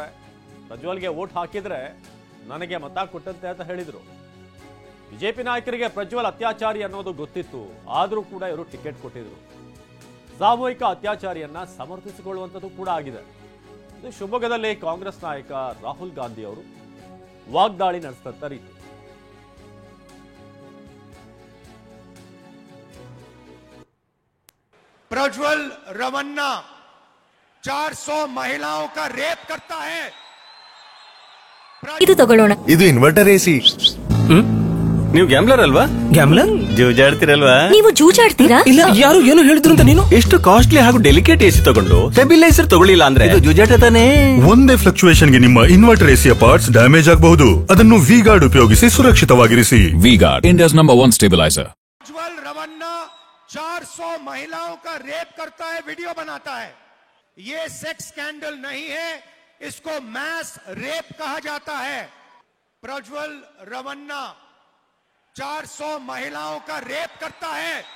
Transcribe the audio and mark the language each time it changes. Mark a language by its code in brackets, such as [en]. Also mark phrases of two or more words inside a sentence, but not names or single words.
[kn] ಪ್ರಜ್ವಲ್ಗೆ ವೋಟ್ ಹಾಕಿದ್ರೆ ನನಗೆ ಮತ ಕೊಟ್ಟಂತೆ ಅಂತ ಹೇಳಿದ್ರು. ಬಿಜೆಪಿ ನಾಯಕರಿಗೆ ಪ್ರಜ್ವಲ್ ಅತ್ಯಾಚಾರಿ ಅನ್ನೋದು ಗೊತ್ತಿತ್ತು, ಆದ್ರೂ ಕೂಡ ಇವರು ಟಿಕೆಟ್ ಕೊಟ್ಟಿದ್ರು. ಸಾಮೂಹಿಕ ಅತ್ಯಾಚಾರಿಯನ್ನ ಸಮರ್ಥಿಸಿಕೊಳ್ಳುವಂಥದ್ದು ಕೂಡ ಆಗಿದೆ. ಇದು ಶಿವಮೊಗ್ಗದಲ್ಲಿ ಕಾಂಗ್ರೆಸ್ ನಾಯಕ ರಾಹುಲ್ ಗಾಂಧಿ ಅವರು ವಾಗ್ದಾಳಿ ನಡೆಸಿದಂತ ರೀತಿ. [hi] प्रज्वल रवन्ना 400 महिलाओं का रेप करता है. [kn] ಇದು ತಗೊಳ್ಳೋಣ. ಇದು [en] inverter AC. [kn] ನೀವು ಗ್ಯಾಮ್ಲರ್ ಅಲ್ವಾ? ಗ್ಯಾಮ್ಲರ್ ಜೂಜಾಡ್ತಿರಲ್ವಾ? ನೀವು ಜೂಜಾಡ್ತೀರಾ? ಇಲ್ಲ, ಯಾರು ಏನು ಹೇಳಿದ್ರು ಅಂತ ನೀನು ಎಷ್ಟು ಕಾಸ್ಟ್ಲಿ ಹಾಗೂ [en] delicate AC [kn] ತಗೊಂಡು ಸ್ಟೆಬಿಲೈಸರ್ ತಗೊಳ್ಳಿಲ್ಲ ಅಂದ್ರೆ ಇದು ಜೂಜಾಟ ತಾನೇ. ಒಂದೇ ಫ್ಲಕ್ಚುಯೇಷನ್ ಗೆ ನಿಮ್ಮ [en] inverter AC parts damage [kn] ಆಗಬಹುದು. ಅದನ್ನು ವಿ-ಗಾರ್ಡ್ ಉಪಯೋಗಿಸಿ ಸುರಕ್ಷಿತವಾಗಿರಿಸಿ. ವಿ-ಗಾರ್ಡ್, [en] India's number 1 stabiliser. [hi] प्रज्वल रवन्ना 400 महिलाओं का रेप करता है, वीडियो बनाता है. ये [en] sex scandal [hi] नहीं है, इसको [en] mass rape [hi] कहा जाता है. प्रज्वल रवन्ना 400 महिलाओं का रेप करता है.